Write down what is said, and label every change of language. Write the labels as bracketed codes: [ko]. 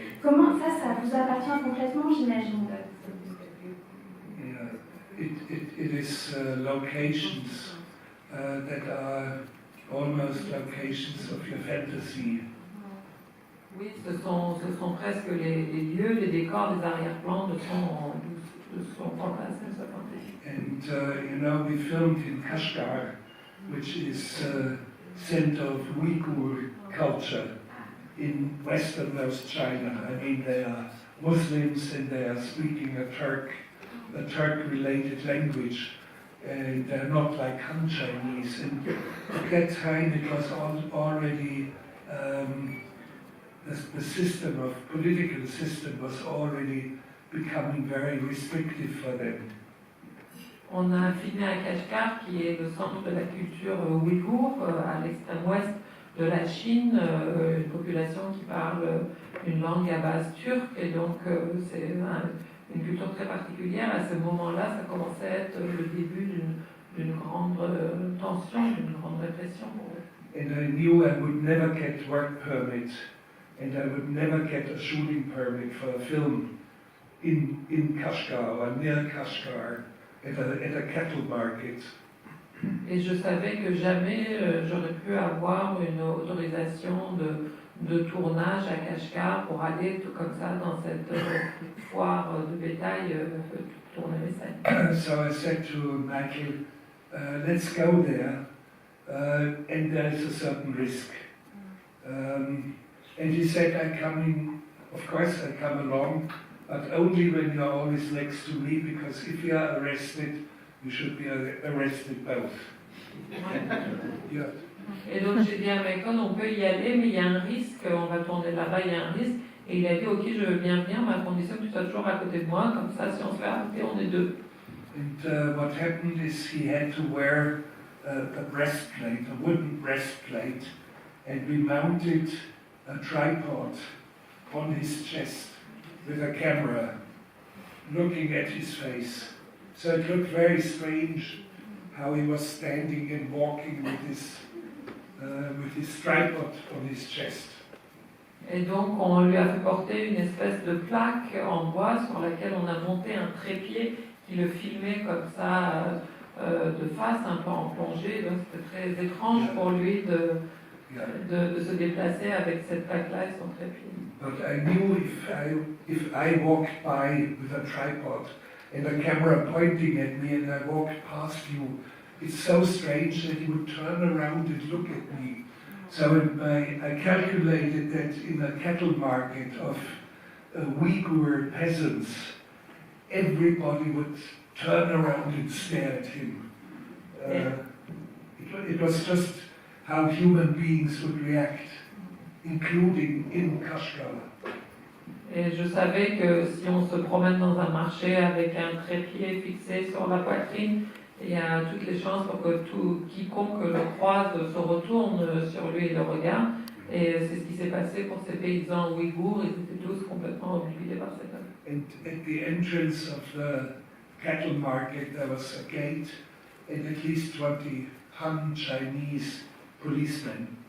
[fr] Comment ça vous appartient complètement, j'imagine? [en] It is locations that are almost locations of your fantasy. [fr] Oui, ce sont presque les lieux, les décors, les arrière-plans de son fantasme, de sa fantaisie. [en] And you know, we filmed in Kashgar, which is center of Uyghur culture in westernmost China. I mean, they are Muslims and they are speaking a Turk-related language, and they're not like Han Chinese. And at that time, it was already the system of political system was already becoming very restrictive for them. [fr] On a filmé à Kashgar, qui est le centre de la culture ouïghour, à l'extrême ouest de la Chine, une population qui parle une langue à base turque, et donc c'est une culture très particulière. À ce moment-là, ça commençait à être le début d'une grande tension, d'une grande répression. [en] And I knew I would never get work permit, and I would never get a shooting permit for a film in Kashgar or near Kashgar at a cattle market. [fr] Et je savais que jamais j'aurais pu avoir une autorisation de tournage à Kashgar pour aller tout comme ça dans cette foire de bétail tourner les scènes. [en] So I said to Michael, let's go there, and there is a certain risk. And he said, of course I come along, but only when you're always next to me, because if you are arrested, you should be arrested both. Yeah. [fr] Et donc j'ai dit à Michael, on peut y aller, mais il y a un risque, on va tourner là-bas, il y a un risque. Et il a dit, ok, je veux bien venir, mais à condition que tu sois toujours à côté de moi, comme ça, si on se fait arrêter, on est deux. [en] And what happened is he had to wear a breastplate, a wooden breastplate, and we mounted a tripod on his chest with a camera looking at his face. So it looked very strange how he was standing and walking with his tripod on his chest. [fr] Et donc on lui a fait porter une espèce de plaque en bois sur laquelle on a monté un trépied qui le filmait comme ça de face, un peu en plongée. Donc c'était très étrange pour lui de se déplacer avec cette plaque-là et son trépied. [en] But I knew if I walked by with a tripod and a camera pointing at me and I walked past you, it's so strange that he would turn around and look at me. So I calculated that in a cattle market of Uyghur peasants, everybody would turn around and stare at him. It was just how human beings would react, including in Kashgar. [fr] Et je savais que si on se promène dans un marché avec un trépied fixé sur la poitrine, il y a toutes les chances pour que quiconque le croise se retourne sur lui et le regarde. Et c'est ce qui s'est passé pour ces paysans ouïghours, ils étaient tous complètement obnubilés par cet homme. [en] And at the entrance of the cattle market there was a gate and at least 20 Han Chinese policemen.